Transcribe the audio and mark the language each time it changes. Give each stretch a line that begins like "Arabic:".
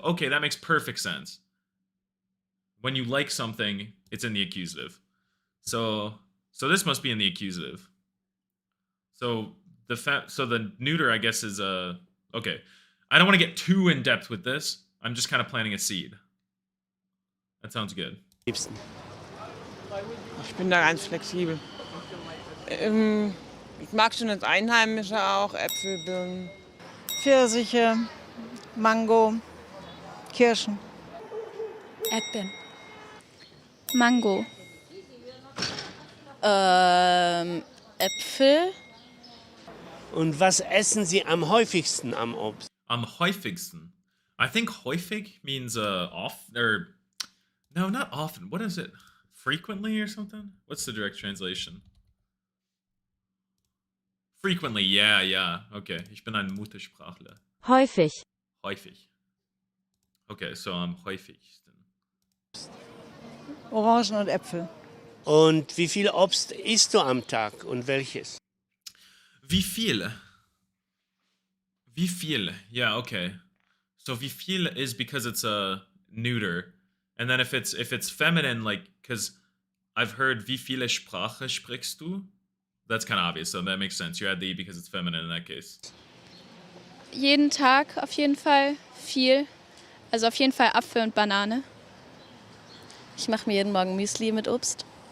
English: Okay, that makes perfect sense. When you like something, it's in the accusative. So this must be in the accusative. So the neuter, I guess, is okay. I don't want to get too in depth with this. I'm just kind of planting a seed. That sounds good.
German: Liebsten. Ich bin da ganz flexibel. Ich mag schon das Einheimische auch, Äpfel, Birnen. Pfirsiche, Mango, Kirschen. Erdbeeren. Mango. Äpfel. Und was essen Sie am häufigsten am Obst? Am häufigsten.
English: I think häufig means often, or no, not often. What is it? Frequently or something? What's the direct translation? Frequently, yeah.
German: Okay, ich bin ein Muttersprachler. Häufig. Häufig.
English: Okay, so
German: am häufigsten. Orangen und Äpfel. Und wie viel Obst isst du am Tag und welches? Wie viel? Wie viel?
English: Yeah, okay. So wie viel is because it's a neuter. And then if it's feminine, like, because I've heard
German: wie viele Sprache sprichst du?
English: That's kind of obvious, so that makes sense. You add the E because it's feminine in that case.
German: Jeden Tag auf jeden Fall viel. Also auf jeden Fall Apfel und Banane. Ich mache mir jeden Morgen Müsli mit Obst.